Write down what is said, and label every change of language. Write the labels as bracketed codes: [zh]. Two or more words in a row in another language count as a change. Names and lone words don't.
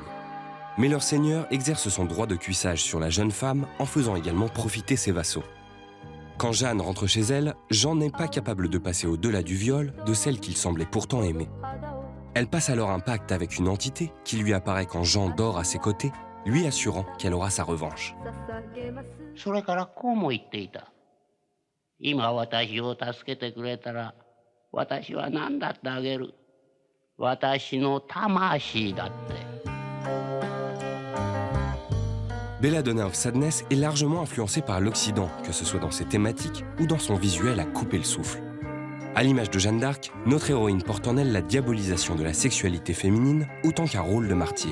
[fr] Mais leur seigneur exerce son droit de cuissage sur la jeune femme en faisant également profiter ses vassaux. Quand Jeanne rentre chez elle, Jean n'est pas capable de passer au-delà du viol de celle qu'il semblait pourtant aimer. Elle passe alors un pacte avec une entité qui lui apparaît quand Jean dort à ses côtés, lui assurant qu'elle aura sa revanche. [ja] それからこうも言っていた。今私を助けてくれたら、私は何だってあげる。私の魂だって。 [fr] Belladonna of Sadness est largement influencée par l'Occident, que ce soit dans ses thématiques ou dans son visuel à couper le souffle. À l'image de Jeanne d'Arc, notre héroïne porte en elle la diabolisation de la sexualité féminine autant qu'un rôle de martyr.